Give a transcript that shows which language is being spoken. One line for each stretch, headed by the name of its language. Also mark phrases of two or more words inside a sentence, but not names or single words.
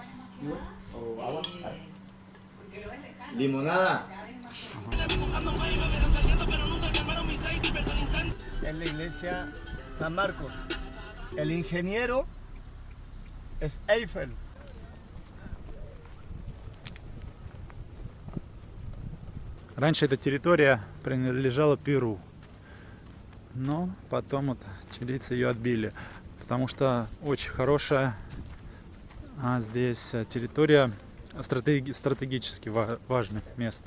Spanish: Limonada. iglesia San Marcos. El ingeniero es Eiffel.
Russian: Раньше эта территория принадлежала Перу, но потом вот чилийцы ее отбили, потому что очень хорошая здесь территория, стратегически важных мест.